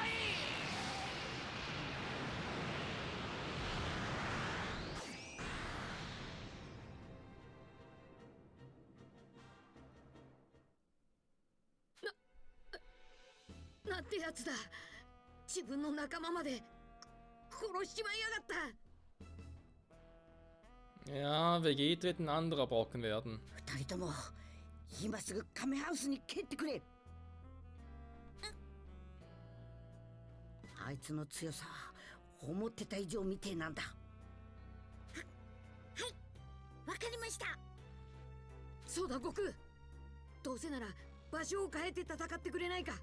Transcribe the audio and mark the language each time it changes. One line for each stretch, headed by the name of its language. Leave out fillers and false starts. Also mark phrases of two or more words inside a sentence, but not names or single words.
Japanese: なんてやつだ。自分の仲間まで殺しちまいやがった。
German: Ja, Vegeta wird ein anderer Brocken werden.
Japanese: 二人とも今すぐカメハウスに蹴ってくれ。あいつの強さ思ってた以上みてえなんだ。はい、わかりました。そうだ悟空、どうせなら場所を変えて戦ってくれないか。